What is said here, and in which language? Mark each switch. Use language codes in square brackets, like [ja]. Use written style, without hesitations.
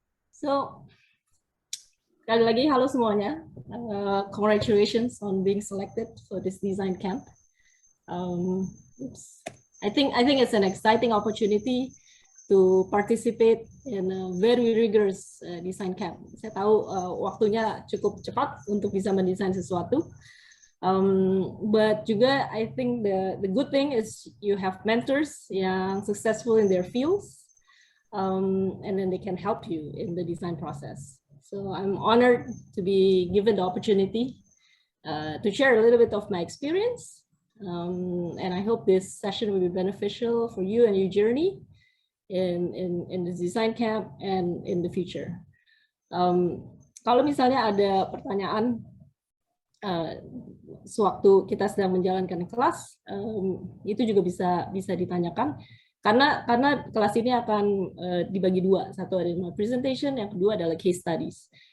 [id] So, sekali lagi halo semuanya. [en] Congratulations on being selected for this design camp. I think it's an exciting opportunity to participate in a very rigorous design camp. [id] Saya tahu waktunya cukup cepat untuk bisa mendesain sesuatu. [en] But [id] juga [en] I think the good thing is you have mentors yang successful in their fields, and then they can help you in the design process. So I'm honored to be given the opportunity to share a little bit of my experience, and I hope this session will be beneficial for you and your journey in the design camp and in the future. [id] Kalau misalnya ada pertanyaan sewaktu kita sedang menjalankan kelas, itu juga bisa ditanyakan karena kelas ini akan dibagi dua, satu adalah presentation, yang kedua adalah case studies.